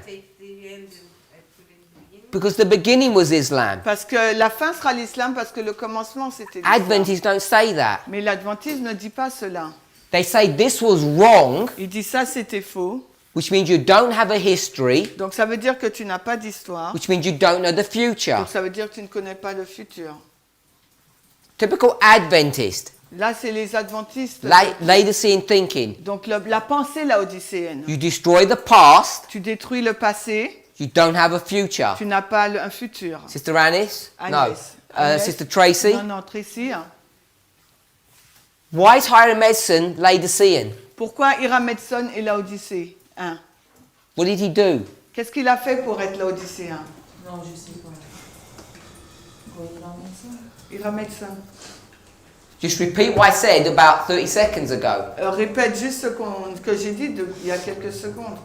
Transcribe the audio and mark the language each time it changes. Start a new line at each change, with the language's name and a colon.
English: Take the end and I put in the beginning. Because the beginning was Islam.
French: Parce que la fin sera l'islam, parce que le commencement c'était l'islam.
English: Adventists don't say that.
French: Mais l'adventisme ne dit pas cela.
English: They say this was wrong,
French: Il dit ça c'était faux.
English: which means you don't have a history,
French: Donc ça veut dire que tu n'as pas d'histoire.
English: which means you don't know the future.
French: Donc ça veut dire que tu ne connais pas le futur.
English: Typical Adventist,
French: Là, c'est les adventistes.
English: Laodicean thinking.
French: Donc la pensée laodicéenne.
English: You destroy the past,
French: Tu détruis le passé,
English: you don't have a future.
French: tu n'as pas un futur.
English: Sister Anis?
French: Agnès.
English: No.
French: Agnès?
English: Sister Tracy?
French: Non, non, Tracy.
English: Why is higher medicine Laodicean?
French: Pourquoi Iramedson est laodicée?
English: What did he do?
French: Qu'est-ce qu'il a fait pour être laodicéen? Non, je sais pas. Quoi, il en met ça? Iramedson.
English: Just repeat what I said about 30 seconds ago.
French: Répète juste que j'ai dit il y a quelques secondes.